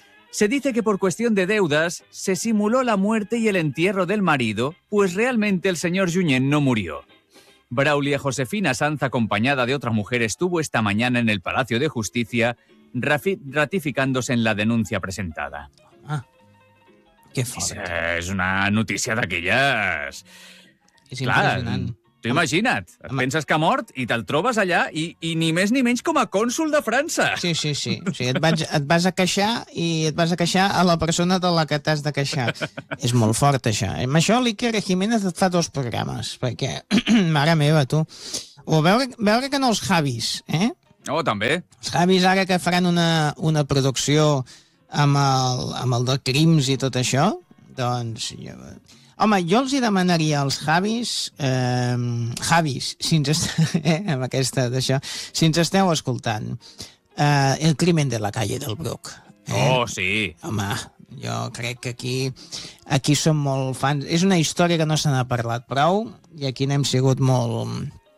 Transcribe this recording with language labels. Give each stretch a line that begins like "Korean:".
Spanish: Se dice que por cuestión de deudas, se simuló la muerte y el entierro del marido, pues realmente el señor Junyent no murió. Braulia Josefina Sanz, acompañada de otra mujer, estuvo esta mañana en el Palacio de Justicia ratificándose en la denuncia presentada.
Catalan: Ah. Qué fort. És una notícia d'aquelles... És impressionant. T'ho imagina't. Et penses que ha mort i te'l trobes allà i ni més ni menys com a cònsul de França. Sí, sí, sí. O sigui, et vas a queixar i et vas a queixar a la persona de la que t'has de queixar. És molt fort, això. Amb això, l'Iker Jiménez et fa dos programes, perquè, mare meva, tu... O veure que no els Javis, eh? Oh, també. Els Javis ara que faran una producció... Amb el de Crims i tot això, doncs... Jo... Home, jo els hi demanaria als Javis... Javis, si ens esteu... amb aquesta d'això... Si ens esteu escoltant...
Spanish: El crimen de la calle del Bruc.
Catalan: Oh, sí! Home, jo crec que aquí som molt fans... És una història que no se n'ha parlat prou i aquí n'hem sigut molt...